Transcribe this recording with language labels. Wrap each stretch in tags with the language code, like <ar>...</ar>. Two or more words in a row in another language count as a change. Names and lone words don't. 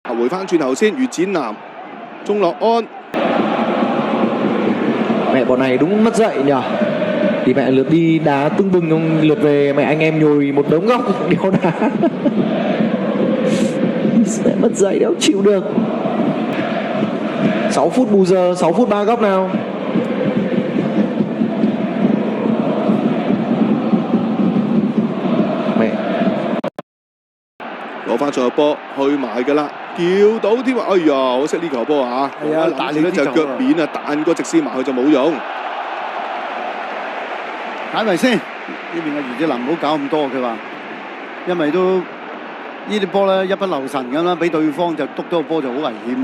<yue>回翻轉頭先，余展南、鐘樂安。</yue> <vi>Mẹ bọn này đúng mất dạy nhỉ. Thì mẹ lượt đi đá tưng bừng không, lượt về mẹ anh em nhồi một đống góc đéo đá. Mẹ mất dạy đéo chịu được. 6 phút bù giờ, 6 phút 3 góc nào. Mẹ</vi> <yue>攞翻上個波去埋㗎啦，叫到添啊！哎呀，可惜呢球波啊！係啊，但係咧就腳面啊，彈個直線埋去就冇用。解圍先，呢邊嘅余志林唔好搞咁多，佢話，因為都呢啲波咧一不留神咁啦，俾對方就篤到個波就好危險啊！</yue>